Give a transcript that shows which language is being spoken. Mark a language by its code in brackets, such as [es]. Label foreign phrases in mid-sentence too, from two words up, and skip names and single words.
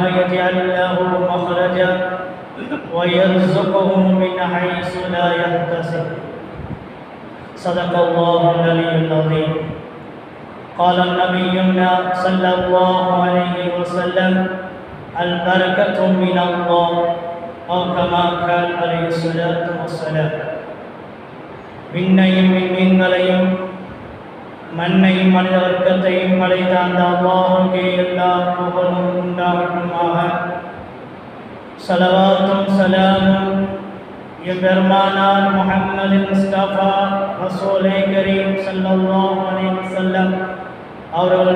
[ar] يجعل له مخرجا ويرزقه من حيث لا يحتسب صدق الله العلي العظيم قال نبينا صلى الله عليه وسلم البركة من الله أو كما قال عليه الصلاة والسلام [ta] விண்ணையும் விண்மீன்களையும் மண்ணையும் மனித வர்க்கத்தையும் படைத்த அந்த அல்லாஹ்வுக்கே எல்லா புகழும் உண்டாகட்டுமாக. ஸலவாத்தும் ஸலாமும் எம்பெருமானார் முஹம்மது முஸ்தபா [ar] رسول كريم صلى الله عليه وسلم [ta] அவர்கள்